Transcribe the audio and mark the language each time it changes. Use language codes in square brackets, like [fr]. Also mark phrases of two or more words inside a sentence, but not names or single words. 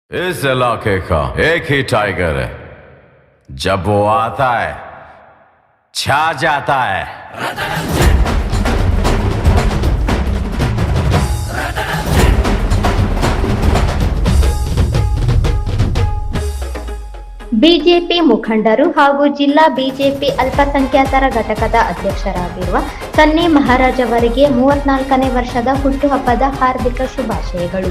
[hi] इस इलाके का एक ही टाइगर है, जब वो आता है छा जाता है। [kn] ಬಿಜೆಪಿ ಮುಖಂಡರು ಹಾಗೂ ಜಿಲ್ಲಾ ಬಿಜೆಪಿ ಅಲ್ಪಸಂಖ್ಯಾತರ ಘಟಕದ ಅಧ್ಯಕ್ಷರಾಗಿರುವ ಸನ್ನಿ ಮಹಾರಾಜ್ ಅವರಿಗೆ 34ನೇ ವರ್ಷದ ಹುಟ್ಟುಹಬ್ಬದ ಹಾರ್ದಿಕ ಶುಭಾಶಯಗಳು.